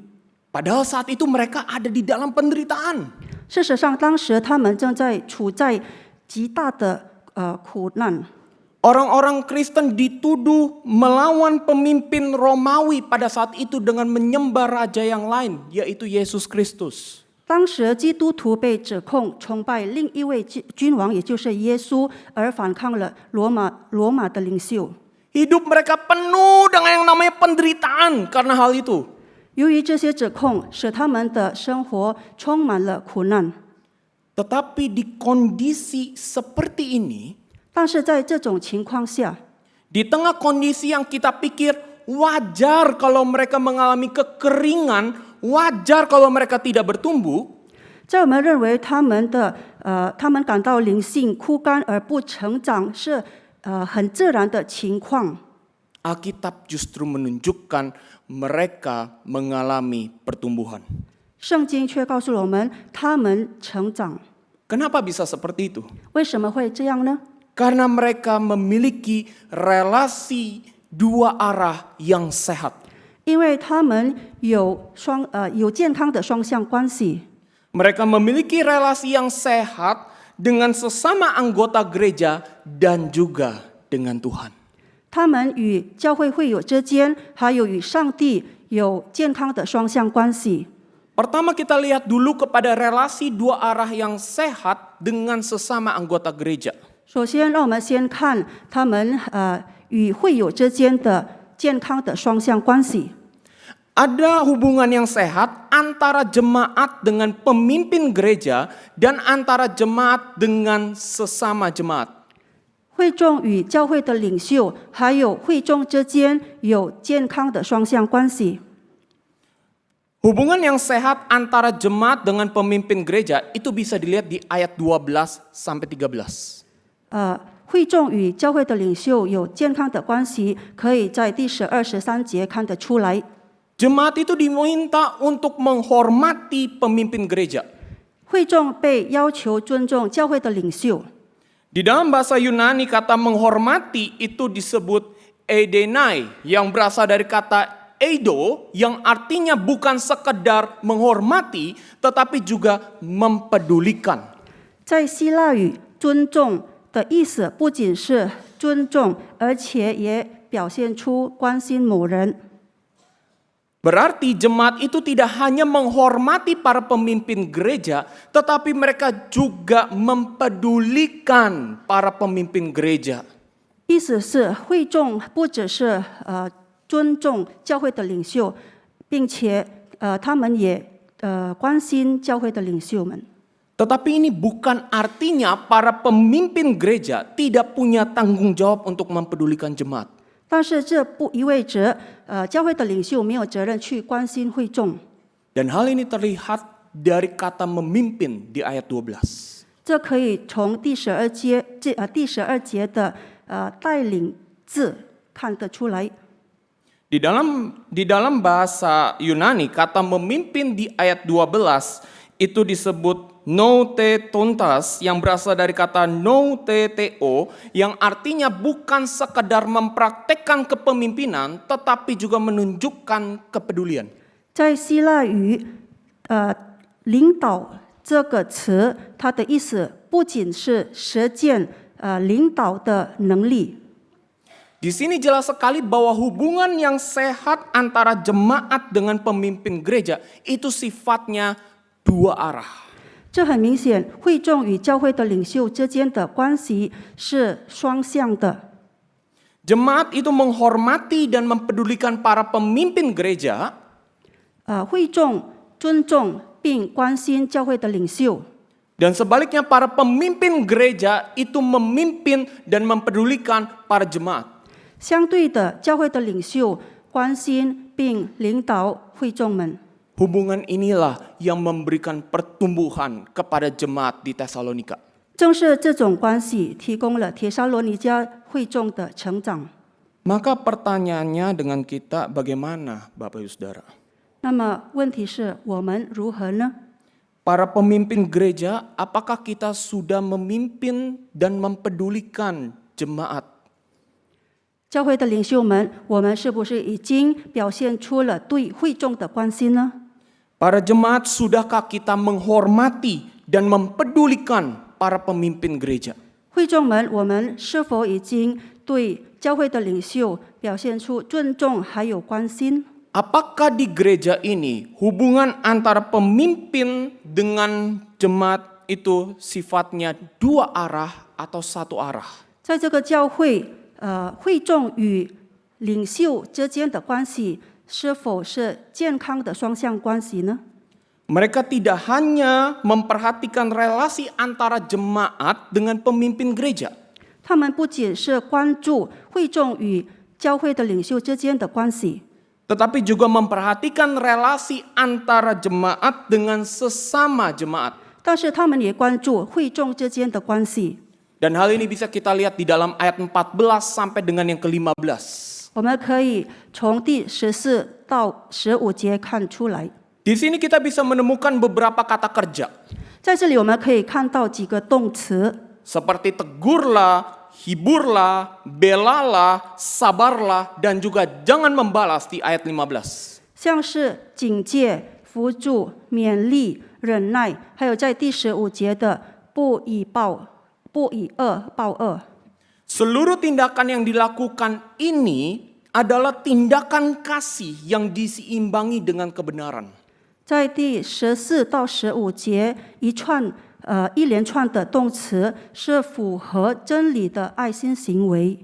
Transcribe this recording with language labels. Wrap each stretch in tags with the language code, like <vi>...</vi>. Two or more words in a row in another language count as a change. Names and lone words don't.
<id>Padahal saat itu mereka ada di dalam penderitaan.</id> <zh>事实上，当时他们正在处在极大的苦难。</zh> <id>Orang-orang Kristen dituduh melawan pemimpin Romawi pada saat itu dengan menyembah raja yang lain, yaitu Yesus Kristus.</id> <zh>当时基督徒被指控崇拜另一位君王，也就是耶稣，而反抗了罗马的领袖。</zh> <id>Hidup mereka penuh dengan yang namanya penderitaan karena hal itu.</id> <zh>由于这些指控，使他们的生活充满了苦难。</zh> <id>Tetapi di kondisi seperti ini,</id> <zh>但是在这种情况下，</zh> <id>di tengah kondisi yang kita pikir, wajar kalau mereka mengalami kekeringan, wajar kalau mereka tidak bertumbuh.</id> <zh>在我们认为他们感到灵性枯干而不成长是很自然的情况。</zh> <id>Alkitab justru menunjukkan mereka mengalami pertumbuhan.</id> <zh>圣经却告诉我们，他们成长。</zh> <id>Kenapa bisa seperti itu?</id> <zh>为什么会这样呢？</zh> <id>Karena mereka memiliki relasi dua arah yang sehat.</id> <zh>因为他们有健康的双向关系。</zh> <id>Mereka memiliki relasi yang sehat dengan sesama anggota gereja dan juga dengan Tuhan.</id> <zh>他们与教会会友之间，还有与上帝有健康的双向关系。</zh> <id>Pertama kita lihat dulu kepada relasi dua arah yang sehat dengan sesama anggota gereja.</id> <zh>首先，让我们先看他们与会友之间的健康的双向关系。</zh> <id>Ada hubungan yang sehat antara jemaat dengan pemimpin gereja dan antara jemaat dengan sesama jemaat.</id> <zh>会众与教会的领袖，还有会众之间有健康的双向关系。</zh> <id>Hubungan yang sehat antara jemaat dengan pemimpin gereja itu bisa dilihat di ayat 12 sampai 13.</id> <zh>会众与教会的领袖有健康的关系，可以在第12、13节看得出来。</zh> <id>Jemaat itu diminta untuk menghormati pemimpin gereja.</id> <zh>会众被要求尊重教会的领袖。</zh> <id>Di dalam bahasa Yunani kata menghormati itu disebut edenai yang berasal dari kata eido yang artinya bukan sekedar menghormati tetapi juga mempedulikan.</id> <zh>在希腊语，尊重的意思不仅是尊重，而且也表现出关心某人。</zh> <id>Berarti jemaat itu tidak hanya menghormati para pemimpin gereja, tetapi mereka juga mempedulikan para pemimpin gereja.</id> <zh>意思是会众不只是尊重教会的领袖，并且他们也关心教会的领袖们。</zh> <id>Tetapi ini bukan artinya para pemimpin gereja tidak punya tanggung jawab untuk mempedulikan jemaat.</id> <zh>但是这不意味着教会的领袖没有责任去关心会众。</zh> <id>Dan hal ini terlihat dari kata memimpin di ayat 12.</id> <zh>这可以从第12节的带领字看得出来。</zh> <id>Di dalam bahasa Yunani kata memimpin di ayat 12 itu disebut noutetontas yang berasal dari kata nouteteo yang artinya bukan sekedar mempraktekkan kepemimpinan tetapi juga menunjukkan kepedulian.</id> <zh>在希腊语，领导这个词，它的意思不仅是实践领导的能力。</zh> <id>Di sini jelas sekali bahwa hubungan yang sehat antara jemaat dengan pemimpin gereja itu sifatnya dua arah.</id> <zh>这很明显，会众与教会的领袖之间的关系是双向的。</zh> <id>Jemaat itu menghormati dan mempedulikan para pemimpin gereja.</id> <zh>会众尊重并关心教会的领袖，</zh> <id>Dan sebaliknya para pemimpin gereja itu memimpin dan mempedulikan para jemaat.</id> <zh>相对的，教会的领袖关心并领导会众们。</zh> <id>Hubungan inilah yang memberikan pertumbuhan kepada jemaat di Tesalonika.</id> <zh>正是这种关系提供了帖撒罗尼迦会众的成长。</zh> <id>Maka pertanyaannya dengan kita bagaimana Bapak Ibu Saudara?</id> <zh>那么问题是我们如何呢？</zh> <id>Para pemimpin gereja, apakah kita sudah memimpin dan mempedulikan jemaat?</id> <zh>教会的领袖们，我们是不是已经表现出了对会众的关心呢？</zh> <id>Para jemaat, sudahkah kita menghormati dan mempedulikan para pemimpin gereja?</id> <zh>会众们，我们是否已经对教会的领袖表现出尊重还有关心？</zh> <id>Apakah di gereja ini hubungan antara pemimpin dengan jemaat itu sifatnya dua arah atau satu arah?</id> <zh>在这个教会，会众与领袖之间的关系是否是健康的双向关系呢？</zh> <id>Mereka tidak hanya memperhatikan relasi antara jemaat dengan pemimpin gereja.</id> <zh>他们不仅是关注会众与教会的领袖之间的关系，</zh> <id>tetapi juga memperhatikan relasi antara jemaat dengan sesama jemaat.</id> <zh>但是他们也关注会众之间的关系。</zh> <id>Dan hal ini bisa kita lihat di dalam ayat 14 sampai dengan yang ke-15.</id> <zh>我们可以从第14到15节看出来，</zh> <id>Di sini kita bisa menemukan beberapa kata kerja</id> <zh>在这里我们可以看到几个动词，</zh> <id>seperti tegurlah, hiburlah, belalah, sabarlah, dan juga jangan membalas di ayat 15.</id> <zh>像是警戒、扶助、勉励、忍耐，还有在第15节的不以恶报恶。</zh> <id>Seluruh tindakan yang dilakukan ini adalah tindakan kasih yang diseimbangi dengan kebenaran.</id> <zh>在第14到15节，一连串的动词是符合真理的爱心行为。</zh>